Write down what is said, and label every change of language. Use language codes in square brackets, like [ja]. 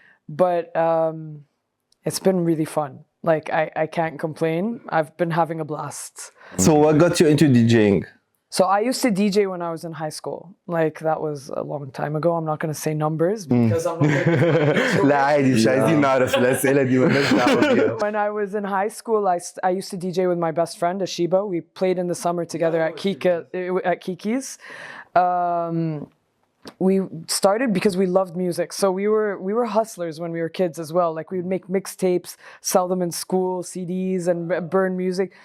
[en] But it's been really fun. Like I can't complain. I've been having a blast. So what got you into DJing? So I used to DJ when I was in high school. Like that was a long time ago. I'm not going to say numbers because I'm not [ar] لا عادي مش عايزين نعرف الأسئلة دي مالناش دعوة بيها. [en] When I was in high school, I used to DJ with my best friend Ashiba. We played in the summer together at Kiki's. We started because we loved music. So we were hustlers when we were kids as well. Like we would make mixtapes, sell them in school, CDs, and burn music.